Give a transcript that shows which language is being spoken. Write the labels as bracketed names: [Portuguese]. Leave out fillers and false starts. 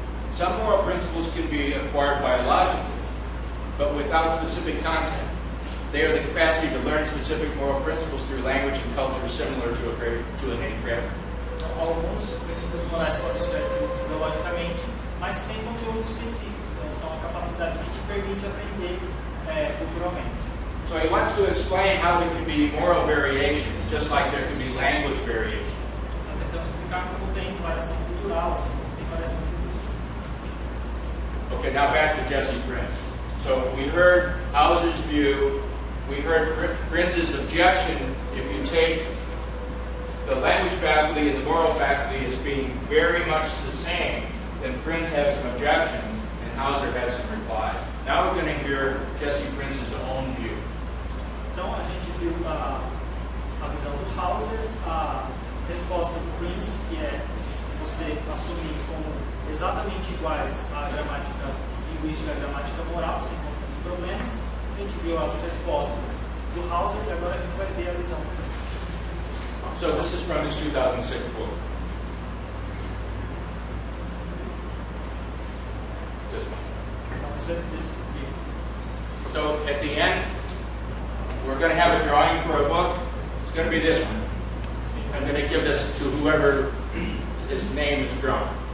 [English] Some moral principles can be acquired biologically, but without specific content. They are the capacity to learn specific moral principles through language and culture similar to innate grammar. [Portuguese] Alguns princípios morais podem ser adquiridos biologicamente, mas sem conteúdo específico. Então, são a capacidade que te permite aprender culturalmente. [English] So he wants to explain how there can be moral variation, just like there can be language variation. [Portuguese] Então, tentamos explicar como tem variação cultural, assim como tem variação linguística. [English] Okay, now back to Jesse Prince. So we heard Hauser's view, we heard Prince's objection. If you take the language faculty and the moral faculty as being very much the same, then Prince had some objections and Hauser had some replies. Now we're going to hear Jesse Prince's own view. [Portuguese] Então a gente viu a visão do Hauser, a resposta do Prince, que é se você assumir como exatamente iguais à gramática linguística e à gramática moral, você encontra esses problemas. A gente viu as respostas do Hauser e agora a gente vai ver a visão do Prince. [English] So this is from his 2006 book. This one. [Portuguese] Então isso é desse livro. [English] So at the end, we're going to have a drawing for a book. It's going to be this one. I'm going to give this to whoever his name is drawn.